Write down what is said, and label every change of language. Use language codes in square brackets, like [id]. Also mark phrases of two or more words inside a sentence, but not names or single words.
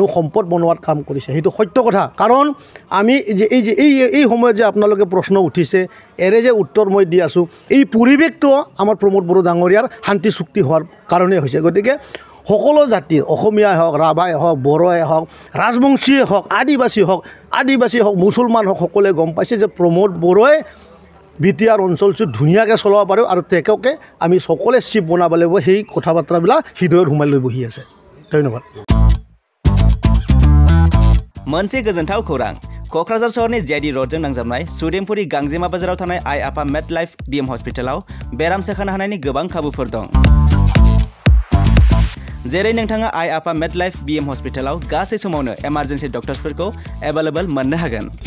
[as] সম্পদ বনোৱাৰ কাম কৰিছে সেইটো সত্য কথা কাৰণ আমি যে এই সময়ত যে আপোনালোকে প্ৰশ্ন উঠিছে এৰে যে উত্তৰ মই দি আছোঁ এই পৰিৱেশটো আমাৰ প্ৰমোদ বড়ো ডাঙৰীয়াৰ শান্তি চুক্তি হোৱাৰ কাৰণে হৈছে গতিকে সকলো জাতিৰ অসমীয়াই হওক ৰাভাই হওক বড়োই হওক ৰাজবংশীয়ে হওক আদিবাসী হওক মুছলমান হওক সকলোৱে গম পাইছে যে প্ৰমোদ বড়োই BTR অঞ্চলটো ধুনীয়াকৈ চলাব পাৰে আৰু তেখেতকে আমি সকলোৱে চিপ বনাব লাগিব সেই কথা বাৰ্তাবিলাক হৃদয়ত সোমাই লৈ বহি আছে ধন্যবাদ [brx] मोनसे गोजोनथाव खौरां क'क्राझार सहरनि JD र'डजों नांजाबनाय सुदेमपुरी गांजेमा बाजाराव थानाय आइ आफा मेड लाइफ BM हस्पिटालाव बेराम सोखानो हानायनि गोबां खाबुफोर दं जेरै नोंथाङा आइ आफा मेड लाइफ BM हस्पिटालाव गासै समावनो इमारजेन्सि डक्टर्सफोरखौ एभेलेबल मोननो हागोन